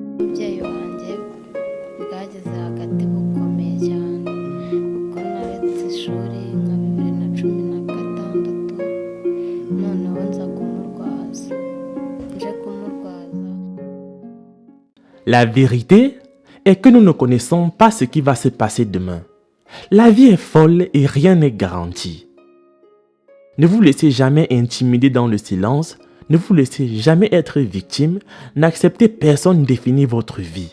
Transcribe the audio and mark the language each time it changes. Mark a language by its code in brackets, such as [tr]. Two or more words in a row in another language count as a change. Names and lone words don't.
[rw] bw'umubyeyi wanjye bwageze hagati bukomeye cyane kuko naretse ishuri nka 2016 noneho nza kumurwaza nje kumurwaza. [fr] La vérité est que nous ne connaissons pas ce qui va se passer demain. La vie est folle et rien n'est garanti. Ne vous laissez jamais intimider dans le silence, ne vous laissez jamais être victime, n'acceptez personne définir votre vie.